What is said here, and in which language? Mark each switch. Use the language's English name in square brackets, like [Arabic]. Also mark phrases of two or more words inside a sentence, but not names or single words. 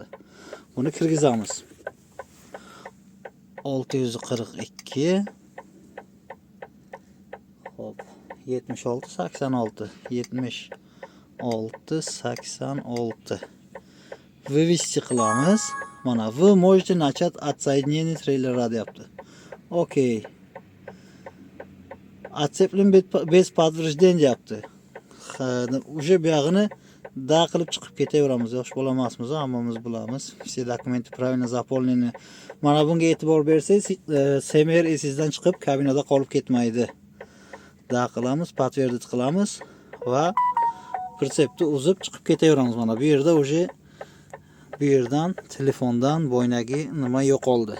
[Uzbek] Buni kirgizamiz. 642 Hop, 76 86 76 86 Вывести qilamiz. [Russian] Mana вы можете начать отсоединение трейлера deyapti. Okey. Отцеплен без подтверждения deyapti. [Uzbek] Уже buyog'ini da qilib chiqib ketaveramiz. Yosh bola emasmiz, hammamiz bilamiz. [Russian] Все документы правильно заполнены. [Uzbek] Mana bunga e'tibor bersangiz, Semer esingizdan chiqib kabinada qolib ketmaydi. Da qilamiz, подтвердить qilamiz va pritsepni uzib chiqib ketaveramiz. Mana bu yerda уже bu yerdan telefondan bo'ynagi nima yo'qoldi.